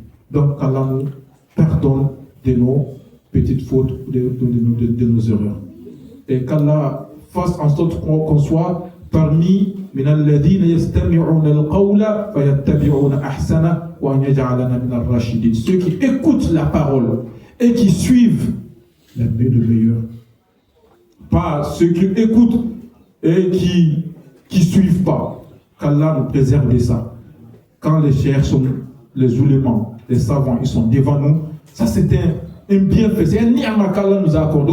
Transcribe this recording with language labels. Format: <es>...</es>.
<fr>Donc Allah nous pardonne de nos petites fautes, de nos erreurs. Et qu'Allah fasse en sorte qu'on soit parmi</fr> <ar>من الذين يستمعون القول فيتبعون أحسنه وأن يجعلنا من الراشدين.</ar> <fr>Ceux qui écoutent la parole et qui suivent le meilleur. Pas ceux qui écoutent et qui suivent pas. Qu'Allah nous préserve de ça. Quand les chers sont, les oulémas, les savants, ils sont devant nous, ça c'est un bienfait, c'est un ni'ma qu'Allah nous a accordé.</fr>